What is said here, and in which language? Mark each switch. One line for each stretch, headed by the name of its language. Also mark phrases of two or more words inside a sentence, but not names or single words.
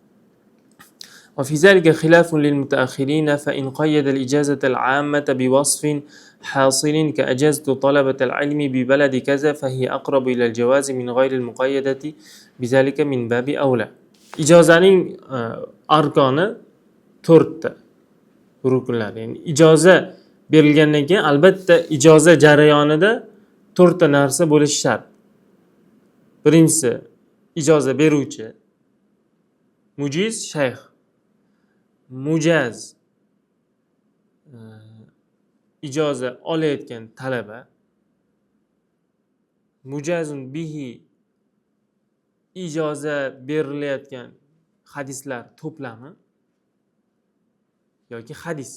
Arabic: وفي ذلك خلاف للمتأخرين، فإن قيد الإجازة العامة بوصف حاصل كأجزت طلبة العلم ببلد كذا فهي أقرب إلى الجواز من غير المقيدة بذلك من باب أولى.
Uzbek: Ijozaning arkoni 4 rukunlar. Yani ijoza berilgandan keyin albatta ijoza jarayonida 4 ta narsa bo'lishi shart. Birinchisi ijoza beruvchi, mujiz shayx, mujaz ijoza olayotgan talaba,
Arabic: المجاز به
Uzbek: ijoza berilayotgan hadislar to'plami yoki hadis.